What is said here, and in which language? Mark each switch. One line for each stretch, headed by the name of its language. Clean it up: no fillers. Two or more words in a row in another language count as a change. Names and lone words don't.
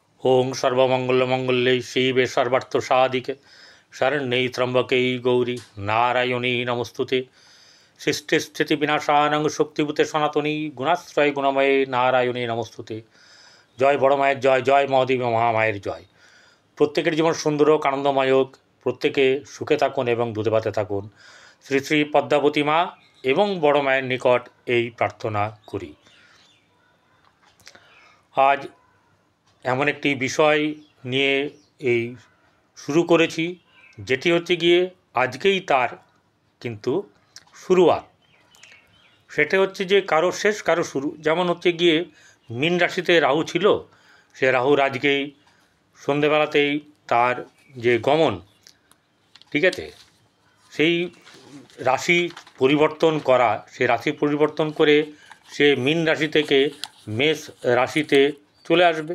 Sanskrit: ओं सर्वमंगलमंगल्ये शिवे सर्वार्थसाधिके शरण्ये त्र्यंबके गौरी नारायणी नमस्तुते सृष्टि स्थिति विनाशानं शक्तिभूते सनातनी गुणाश्रय गुणमये नारायणी नमस्तुते।
Bangla: জয় বড় মায়ের জয়, জয় মহাদেবী মহামায়ের জয়। প্রত্যেকের জীবন সুন্দর হোক আনন্দময় হোক, প্রত্যেকে সুখে থাকুন এবং দুধে ভাতে থাকুন। শ্রী শ্রী পদ্মাবতী মা এবং বড় মায়ের নিকট এই প্রার্থনা করি। आज এমন একটি বিষয় নিয়ে এই শুরু করেছি যেটি হচ্ছে গিয়ে আজকেই তার কিন্তু শুরুয়াত। সেটা হচ্ছে যে কারো শেষ কারো শুরু। যেমন হচ্ছে গিয়ে মীন রাশিতে রাহু ছিল, সে রাহুর আজকেই সন্ধেবেলাতেই তার যে গমন, ঠিক আছে, সেই রাশি পরিবর্তন করা, সে রাশি পরিবর্তন করে সে মীন রাশি থেকে মেষ রাশিতে চলে আসবে।